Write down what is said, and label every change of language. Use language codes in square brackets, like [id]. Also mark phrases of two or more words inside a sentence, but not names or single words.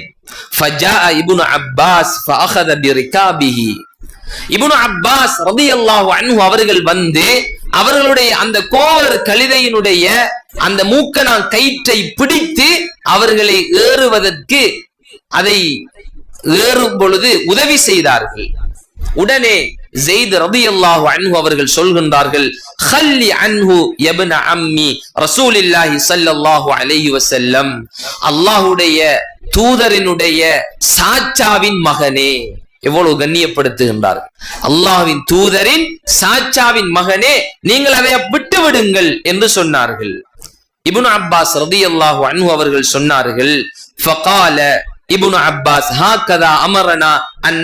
[ar] فجاء ابن عباس فأخذ بركابه, [ta] இப்னு அப்பாஸ் [ar] رضي الله عنه [ta] அவர்கள் வந்து அவர்களுடைய அந்த கோவர் கழுதையினுடைய அந்த மூக்கணாங் கயிற்றை பிடித்து அவர்களை ஏறுவதற்கு, அதை ஏறும் பொழுது உதவி செய்தார்கள். உடனே ஸைத் [ar] رضي الله عنه [ta] அவர்கள் சொல்கின்றார்கள், [ar] خلي عنه يا ابن عمي رسول الله صلى الله عليه وسلم, [ta] அல்லாஹ்வுடைய தூதரினுடைய சாச்சாவின் மகனே, எவ்வளவு கண்ணியப்படுத்துகின்றார்கள். அல்லாஹ்வின் தூதரின் சாச்சாவின் மகனே, நீங்கள் அதை விட்டு விடுங்கள் என்று சொன்னார்கள். இப்னு அப்பாஸ் [ar] رضي الله عنه [ta] அவர்கள் சொன்னார்கள், [ar] فقال ابن عباس هكذا أمرنا أن